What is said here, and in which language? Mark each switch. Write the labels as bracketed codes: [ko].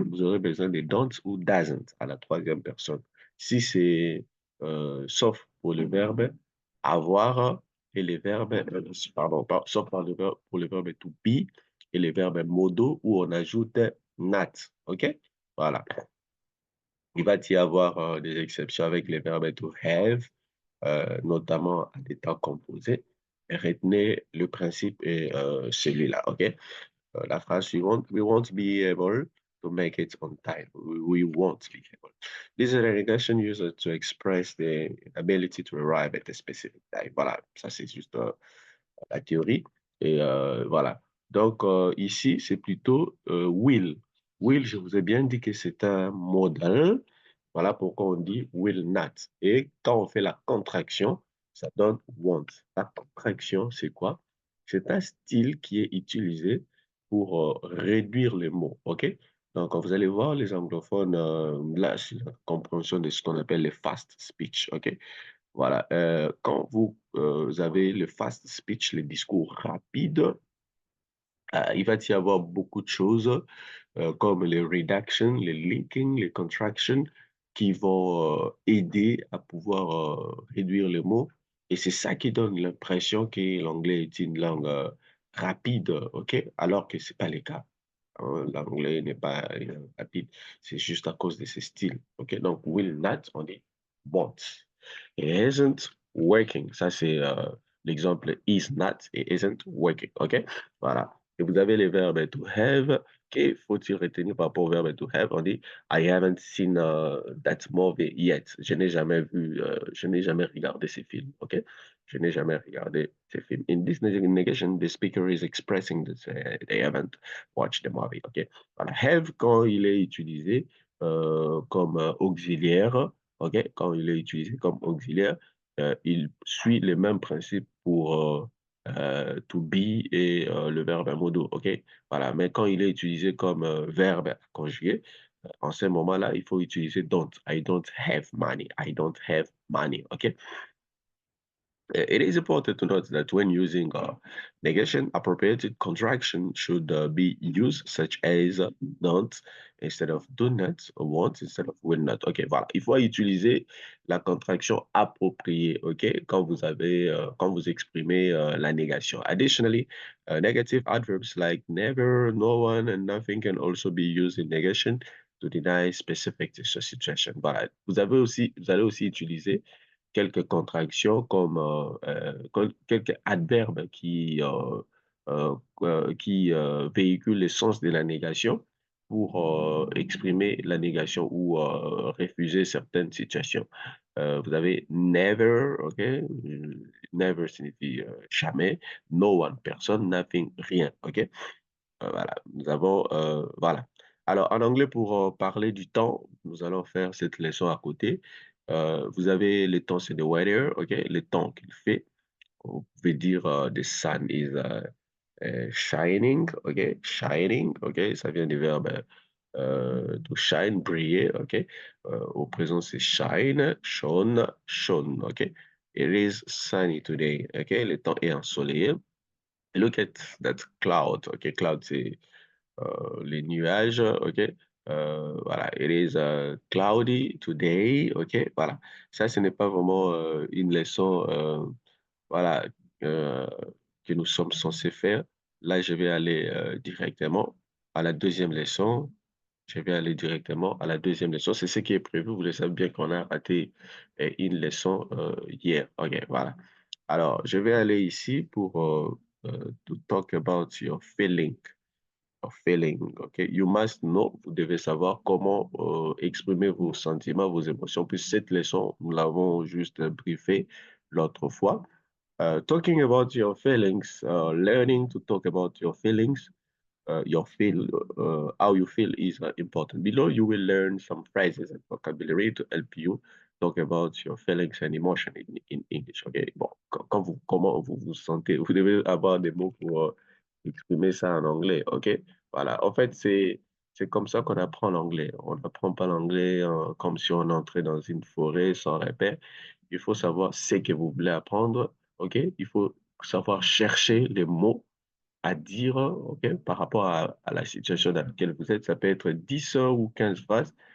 [fr] Vous aurez besoin de don't ou doesn't à la troisième personne. Si c'est sauf pour le verbe avoir et les verbes, pardon, sauf pour le verbe to be et les verbes modaux où on ajoute not. OK? Voilà. Il va y avoir des exceptions avec les verbes to have, notamment à des temps composés. Et retenez le principe est celui-là, OK? La phrase suivante, [en] we won't be able to make it on time. We won't be able. This is a negation used to express the ability to arrive at a specific time. [fr] Voilà, ça c'est juste la théorie. Et voilà. Donc, ici, c'est plutôt will. Will, je vous ai bien dit que c'est un modal. Voilà pourquoi on dit will not. Et quand on fait la contraction, ça donne won't. La contraction, c'est quoi? C'est un style qui est utilisé pour réduire les mots. OK? Donc, vous allez voir les anglophones, là, c'est la compréhension de ce qu'on appelle les fast speech. OK? Voilà. Quand vous avez le fast speech, les discours rapides, il va y avoir beaucoup de choses comme les reductions, les linking, les contractions qui vont aider à pouvoir réduire les mots. Et c'est ça qui donne l'impression que l'anglais est une langue rapide, OK? Alors que ce n'est pas le cas. Hein. L'anglais n'est pas une langue rapide. C'est juste à cause de ses styles. OK? Donc, will not, on dit won't. [en] It isn't working. [fr] Ça, c'est l'exemple is not et isn't working. OK? Voilà. Et vous avez les verbes to have. Que faut-il retenir par rapport au verbe to have? On dit [en] I haven't seen that movie yet. [fr] Je n'ai jamais regardé ces films. OK? Je n'ai jamais regardé ces films. [en] In this negation, the speaker is expressing that they haven't watched the movie. [fr] OK? Voilà. Have, quand il est utilisé comme auxiliaire, OK? Quand il est utilisé comme auxiliaire, il suit les mêmes principes pour to be et le verbe modo, OK? Voilà, mais quand il est utilisé comme verbe conjugué, en ce moment-là, il faut utiliser don't. [en] I don't have money. I don't have money, OK? It is important to note that when using negation, appropriate contraction should be used, such as don't instead of do not, or want instead of will not. [fr] OK, voilà. Il faut utiliser la contraction appropriée, OK, quand vous exprimez la négation. [en] Additionally, negative adverbs like never, no one, and nothing can also be used in negation to deny specific situation. [fr] Voilà. Vous allez aussi utiliser quelques contractions comme quelques adverbes qui véhiculent le sens de la négation pour exprimer la négation ou refuser certaines situations. Vous avez never, OK? Never signifie jamais. No one, personne, nothing, rien, OK? Voilà, nous avons, voilà. Alors, en anglais, pour parler du temps, nous allons faire cette leçon à côté. Vous avez le temps, c'est the weather, OK? Le temps qu'il fait. Vous pouvez dire [en] the sun is shining, OK? Shining, OK? [fr] Ça vient du verbe to shine, briller, OK? Au présent, c'est shine, shone, shone, OK? [en] It is sunny today, OK? [fr] Le temps est ensoleillé. [en] Look at that cloud, OK? Cloud, [fr] c'est les nuages, [en] OK? Voilà, it is cloudy today, OK? [fr] Voilà, ça, ce n'est pas vraiment une leçon, voilà, euh, que nous sommes censés faire. Là, je vais aller directement à la deuxième leçon. Je vais aller directement à la deuxième leçon. C'est ce qui est prévu. Vous le savez bien qu'on a raté une leçon hier. OK, voilà. Alors, je vais aller ici pour [en] to talk about your feeling of feeling. Okay? You must know, [fr] vous devez savoir comment exprimer vos sentiments, vos émotions. Puis cette leçon, nous l'avons juste briefé l'autre fois. [en] Talking about your feelings, learning to talk about your feelings, how you feel is important. Below, you will learn some phrases and vocabulary to help you talk about your feelings and emotion in English. [fr] Okay, bon, comment vous vous sentez, vous devez avoir des mots pour exprimer ça en anglais. Ok, voilà. En fait, c'est comme ça qu'on apprend l'anglais. On n'apprend pas l'anglais comme si on entrait dans une forêt sans repère. Il faut savoir ce que vous voulez apprendre. Ok, il faut savoir chercher les mots à dire, ok, par rapport à la situation dans laquelle vous êtes. Ça peut être 10 ou 15 phrases.